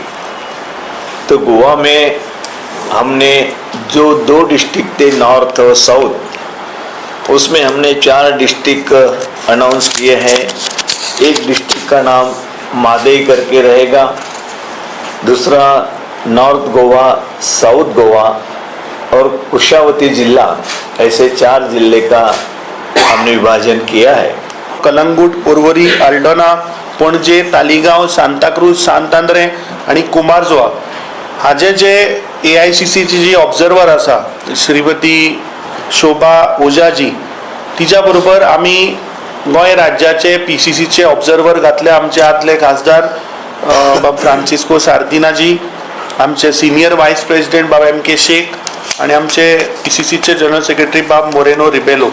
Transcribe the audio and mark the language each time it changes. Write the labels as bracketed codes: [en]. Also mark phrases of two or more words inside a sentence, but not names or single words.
[hi] तो गोवा में हमने जो 2 डिस्ट्रिक्ट थे नॉर्थ और साउथ, उसमें हमने 4 डिस्ट्रिक्ट अनाउंस किए हैं. एक डिस्ट्रिक्ट का नाम मादेई करके रहेगा, दूसरा नॉर्थ गोवा, साउथ गोवा और कुशावती जिला, ऐसे 4 जिले का हमने विभाजन किया है। [kok] कलंगूट, पर्वरी, आल्डोना, पणजे, तालिगांव, सांताक्रूज, सांतांद्रे आणि कुमारजुआ हाजे जे AICCची जी ऑब्झर्वर आसा श्रीमती शोभा ओजाजी, तिच्या बरोबर आमी गोंय राज्याचे PCCचे ऑब्झर्वर घातले आमचे आदले खासदार बाब फ्रांसिस्को सार्दिनाजी, आमचे [en] senior vice president [kok] बाब MK शेख आणि आमचे PCCचे [en] general secretary [kok] बाब मोरेनो रिबेलो।